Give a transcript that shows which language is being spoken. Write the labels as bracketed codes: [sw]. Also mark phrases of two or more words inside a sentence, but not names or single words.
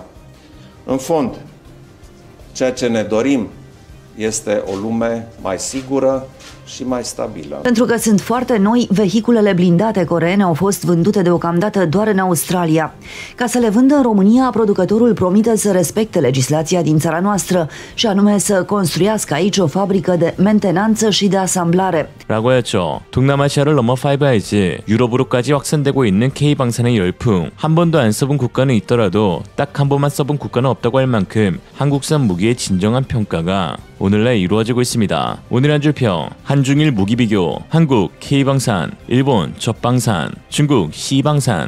[ro] În fond, ceea ce ne dorim este o lume mai sigură și mai stabilă. Pentru că sunt foarte noi, vehiculele blindate coreene au fost vândute deocamdată doar în Australia. Ca să le vândă în România, producătorul promite să respecte legislația din țara noastră și anume să construiască aici o fabrică de mentenanță și de asamblare. [ko] 라고 했죠. 동남아시아를 넘어 5Eyes, 유럽으로까지 확산되고 있는 K방산의 열풍. 한 번도 안 써본 국가는 있더라도 딱 한 번만 써본 국가는 없다고 할 만큼 한국산 무기의 진정한 평가가 오늘날 이루어지고 있습니다. 오늘 한 줄 평, 한중일 무기 비교, 한국 K방산, 일본 적방산, 중국 C방산.